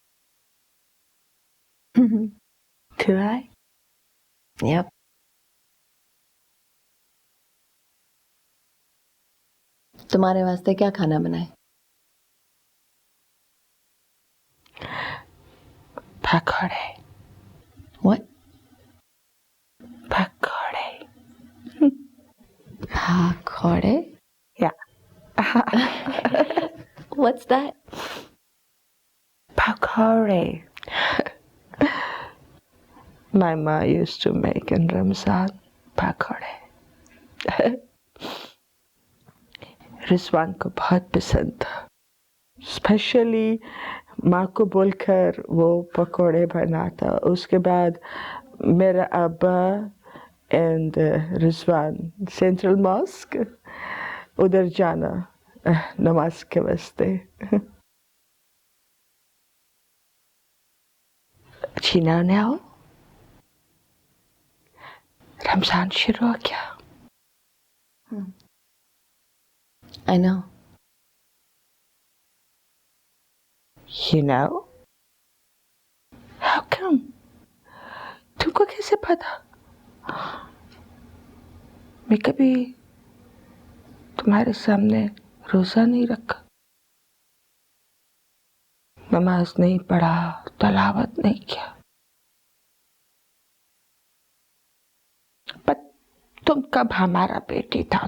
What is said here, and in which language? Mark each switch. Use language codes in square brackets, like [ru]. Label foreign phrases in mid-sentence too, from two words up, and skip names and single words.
[en] Do I? Yep. [hi] तुम्हारे वास्ते क्या खाना बनाए? पकौड़े। [en] What? [hi] पकौड़े। [en] Pakode? Yeah. What's that? Pakौड़े. My mom used to make in Ramzan pakौड़े. [hi] रिजवान को बहुत पसंद था। स्पेशली माँ को बोलकर वो पकौड़े बनाता। उसके बाद मेरा अब्बा एंड रिजवान [en] central mosque [hi] उधर जाना नमाज के वास्ते। चीना ने आओ, रमजान शुरू हो गया। [en] I know. You know? How come? [hi] तुमको कैसे पता? मैं कभी तुम्हारे सामने रोजा नहीं रखा, नमाज नहीं पढ़ा, तलावत नहीं किया। पर तुम कब हमारा बेटी था?